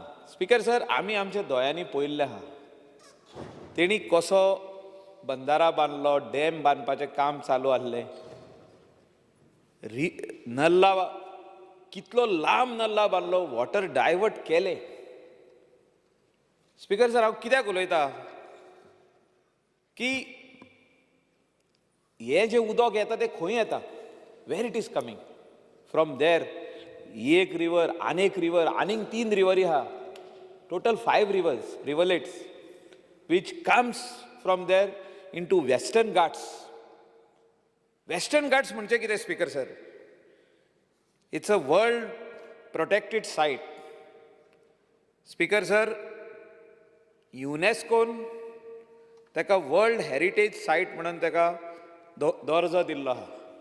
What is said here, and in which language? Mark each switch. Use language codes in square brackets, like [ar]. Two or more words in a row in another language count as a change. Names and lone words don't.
[en] Speaker sir, [kok] आमी आमच्या दोळ्यांनी पळयल्लें आहा तेणी कसो बंदारा बांदलो, डॅम बांदपाचें काम चालू आसलें, नल्ला कितलो लांब नल्ला बांदलो, वॉटर डायवर्ट केले. [en] Speaker sir, [kok] हांव कित्याक उलयता की हे जे उदक येता तें खंय येता, [en] where it is coming from there. [kok] एक रिवर, आनीक रिवर, आनीक 3 रिवरी आहा, [en] टोटल 5 rivers, riverlets, which comes from there into Western Ghats. [kok] Western Ghats म्हणजे कितें [en] Speaker sir? It's a world protected site. Speaker sir, [kok] युनेस्कोन ताका [en] world heritage site [kok] म्हणून ताका दर्जो दिल्लो आहा.